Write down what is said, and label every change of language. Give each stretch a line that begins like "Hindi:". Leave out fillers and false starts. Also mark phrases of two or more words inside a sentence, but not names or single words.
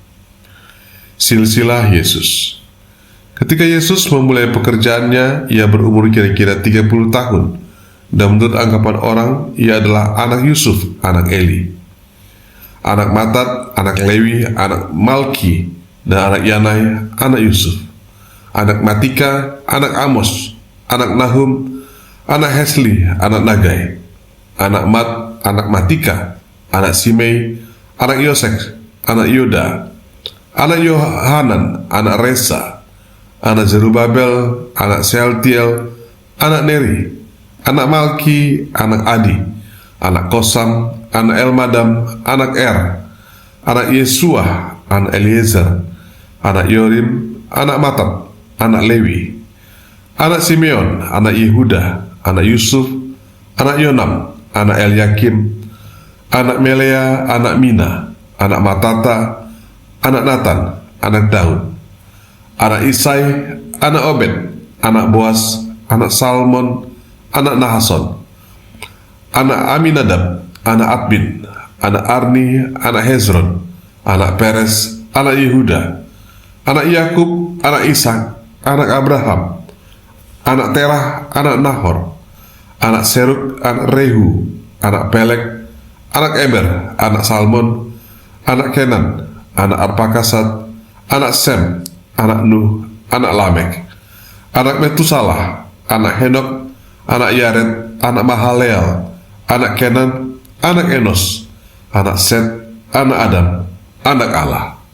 Indonesian: Silsilah Yesus. Ketika Yesus memulai pekerjaannya, ia berumur kira-kira 30 tahun, dan menurut anggapan orang, ia adalah anak Yusuf, anak Eli, anak Matat, anak Lewi, anak Malki, dan anak Yanai, anak Yusuf, anak Matika, anak Amos, anak Nahum, anak Hesli, anak Nagai, anak Mat, anak Matika, anak Simei, anak Yosek, anak Yoda, anak Yohanan, anak Resa, anak Zerubabel, anak Sealtiel, anak Neri, anak Malki, anak Adi, anak Kosam, anak Elmadam, anak anak Yesuah, anak Eliezer, anak Yorim, anak Matat, anak Lewi, anak Simeon, anak Yehuda, anak Yusuf, anak Yonam, anak Eliakim, anak Melea, anak Mina, anak Matata, anak Natan, anak Daud, anak Isai, anak Obed, anak Boas, anak Salmon, anak Nahason, anak Aminadab, anak Adbin, anak Arni, anak Hezron, anak Peres, anak Yehuda, anak Yakub, anak Ishak, anak Abraham, anak Terah, anak Nahor, anak Seruk, anak Rehu, anak Pelek, anak Eber, anak Salmon, anak Kenan, anak Arpakasad, anak Sem, anak Nuh, anak Lamek, anak Metusalah, anak Henok, anak Yared, anak Mahaleel, anak Kenan, anak Enos, anak Set, anak Adam, anak Allah.